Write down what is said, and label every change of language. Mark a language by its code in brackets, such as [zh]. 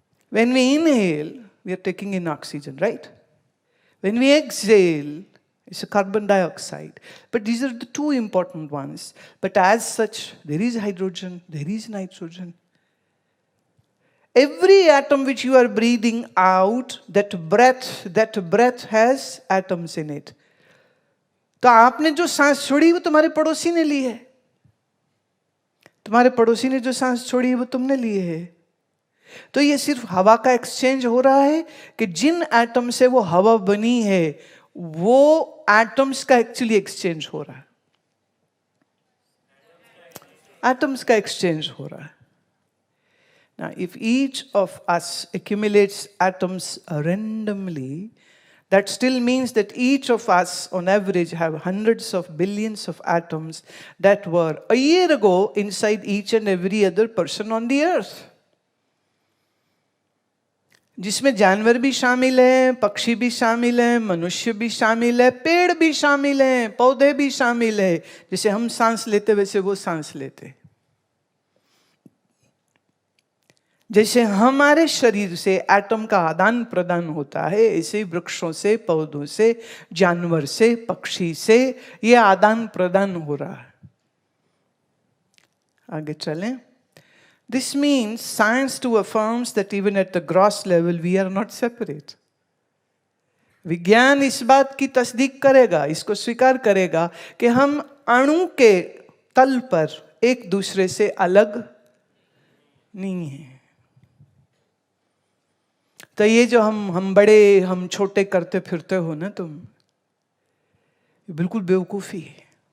[en] When we inhale, we are taking in oxygen, right? When we exhale, it's a carbon dioxide. But these are the two important ones. But as such, there is hydrogen, there is nitrogen. Every atom which you are breathing out, that breath has atoms in it. [hi] तो आपने जो सांस छोड़ी वो तुम्हारे पड़ोसी ने ली है. तुम्हारे पड़ोसी ने जो सांस छोड़ी वो तुमने ली है. तो ये सिर्फ हवा का एक्सचेंज हो रहा है कि जिन एटम से वो हवा बनी है वो एटम्स का एक्चुअली एक्सचेंज हो रहा है. एटम्स का एक्सचेंज हो रहा है. [en] Now, if each of us accumulates atoms randomly, that still means that each of us, on average, have hundreds of billions of atoms that were a year ago inside each and every other person on the earth. [hi] जिसमें जानवर भी शामिल हैं, पक्षी भी शामिल हैं, मनुष्य भी शामिल है, पेड़ भी शामिल हैं, पौधे भी शामिल है. जैसे हम सांस लेते वैसे वो सांस लेते. जैसे हमारे शरीर से एटम का आदान प्रदान होता है, ऐसे वृक्षों से, पौधों से, जानवर से, पक्षी से ये आदान प्रदान हो रहा है. आगे चलें. [en] This means science too affirms that even at the gross level we are not separate. [hi] विज्ञान इस बात की तस्दीक करेगा, इसको स्वीकार करेगा कि हम अणु के तल पर एक दूसरे से अलग नहीं हैं. तो ये जो हम बड़े हम छोटे करते फिरते हो ना तुम, ये बिल्कुल बेवकूफी है.